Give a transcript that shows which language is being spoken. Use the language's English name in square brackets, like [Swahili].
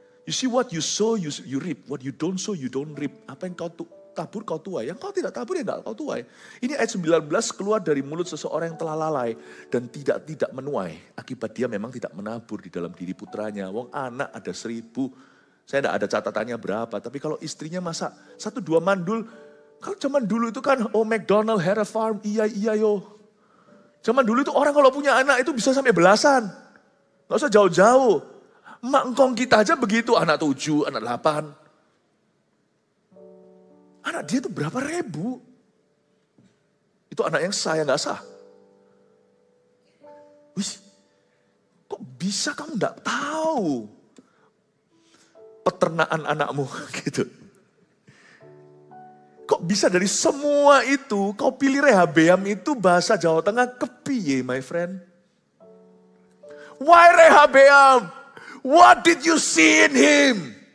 [English] You see what you sow, you reap. What you don't sow, you don't reap. [Indonesian] Apa yang kau tabur, kau tuai. Yang kau tidak tabur, ya enggak kau tuai. Ini ayat 19 keluar dari mulut seseorang yang telah lalai. Dan tidak menuai. Akibat dia memang tidak menabur di dalam diri putranya. Wong anak ada 1000. Saya enggak ada catatannya berapa. Tapi kalau istrinya masak 1-2 mandul. Kalau zaman dulu itu kan, oh [English] McDonald had a farm. [Indonesian] Iya yo. Zaman dulu itu orang kalau punya anak itu bisa sampai belasan. Gak usah jauh-jauh. Mak engkong kita aja begitu. Anak 7, anak 8. Anak dia itu berapa ribu. Itu anak yang sah, yang gak sah. Wih, kok bisa kamu gak tahu peternakan anakmu gitu. Kok bisa dari semua itu, kau pilih Rehabeam itu bahasa Jawa Tengah [Javanese] kepiye [English] my friend. Why Rehabeam? What did you see in him?